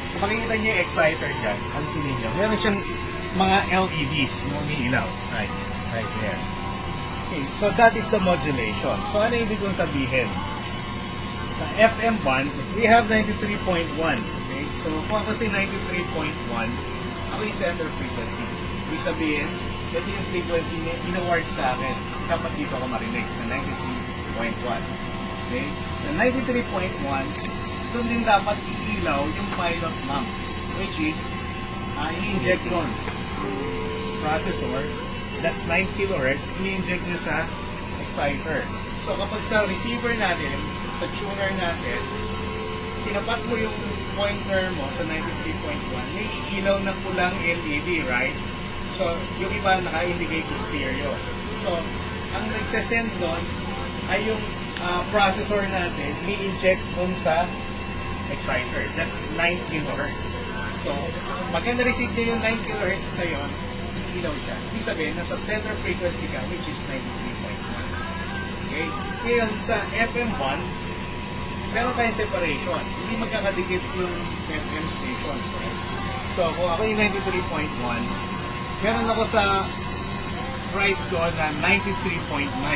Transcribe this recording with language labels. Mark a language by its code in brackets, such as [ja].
[tl] Kung makikita niyo yung exciter dyan, pansinin niyo, meron siyang mga LEDs na umiilaw. [en] Right there. Okay, so that is the modulation. [tl] So ano ibig kong sabihin? Sa FM band, [en] we have 93.1. [tl] Okay? So kung ako si 93.1, ako yung center frequency. Ibig sabihin, ito yung frequency na in-award sa akin. Dapat dito ako marinig sa 93.1. Okay? Sa 93.1, doon din dapat iilaw yung pilot map, which is, ini-inject nun. Processor, [en] that's 9 kHz, [tl] ini-inject nyo sa exciter. So kapag sa receiver natin, sa tuner natin, tinapat mo yung pointer mo sa 93.1, may ilaw na pulang LED, right? So, yung iba naka-indicate to stereo. So, ang nagsasend doon ay yung processor natin, i-inject doon sa exciter. [en] That's 9 kHz. [tl] So, pagka na-receive niya yung 9 kHz na yun, iilaw siya. Ibig sabihin, nasa center frequency ka, [en] which is 93.1. [tl] Okay? Ngayon, sa FM1, meron tayong separation. Hindi magkakadikit yung FM stations, right? So, kung ako yung 93.1, meron ako sa right ko na 93.9.